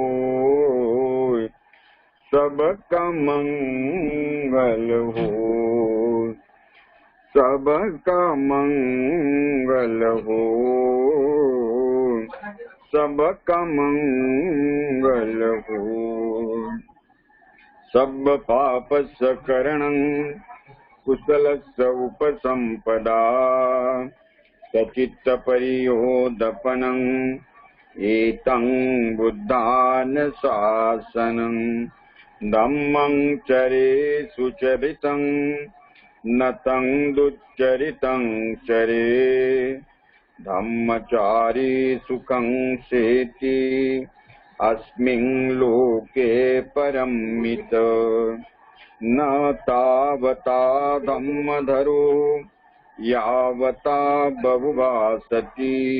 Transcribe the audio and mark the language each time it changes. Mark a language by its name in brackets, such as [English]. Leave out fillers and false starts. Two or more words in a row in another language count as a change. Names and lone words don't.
[Hindi] सबका मंगल हो। सबका मंगल हो। सबका मंगल हो। [Pali] सब पाप सकरणं कुशलस्य उपसंपदा सचित्त परियोदपनं एतं बुद्धानुशासनं। धम्मं चरे सुचरितं न तं दुच्चरितं चरे। धम्मचारी सुखं सेति अस्मिन् लोके परमित। न तावता धम्मधरो यावता बहुभासति।